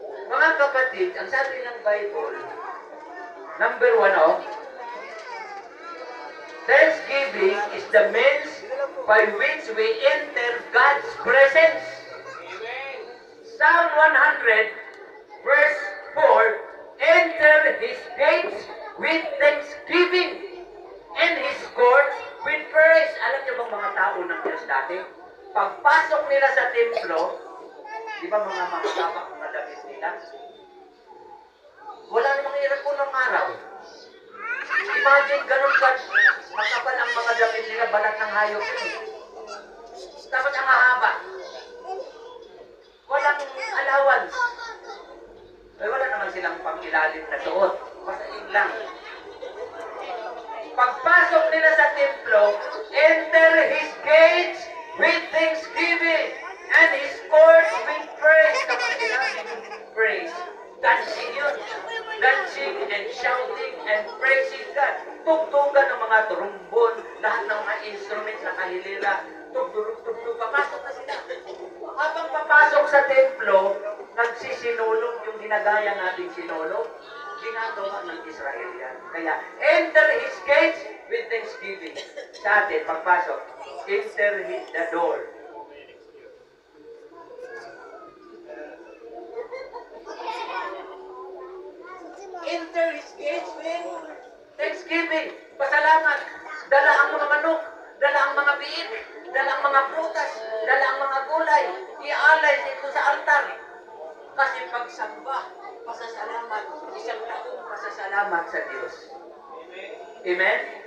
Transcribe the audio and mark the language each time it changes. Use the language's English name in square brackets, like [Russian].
[Filipino] Mga kapatid, ang sabi ng [English] Bible, number 1, Thanksgiving is the means by which we enter God's presence. Psalm 100, verse 4, enter His gates with thanksgiving and His courts with praise. [Filipino] Alam niyo bang mga tao ng Diyos dati? Pagpasok nila sa templo, di ba mga makakabak mga damit nila? Wala namang hirap po ng araw. Imagine, ganun ka, makapal ang mga damit nila, balat ng hayop. Tapos ang hahaba. Walang allowance. Ay, wala naman silang pangilalim na suot. Basta yun lang. Pagpasok nila sa templo, [English] enter His gates with thanksgiving and His courts with praise. [Filipino] Kapag sila, praise. Dancing yun. [English] Dancing and shouting and praising God. [Filipino] Tugtugan ng mga trumbon, lahat ng mga instruments na kahilera. Tugtug, papasok na sila. Habang papasok sa templo, nagsisinulog yung ginagaya nating sinulog. Ginagawa ng Israel yan. [English] Kaya, enter His gates with thanksgiving. [Filipino] Sa atin, pagpasok, [English] enter the door. Enter His gates with thanksgiving. [Filipino] Pasalamat. Dala ang mga manok, dala ang mga biik, dala ang mga prutas, dala ang mga gulay. Ialay dito sa altar. Kasi pagsamba, pasasalamat, isang taong pasasalamat sa Diyos. Amen?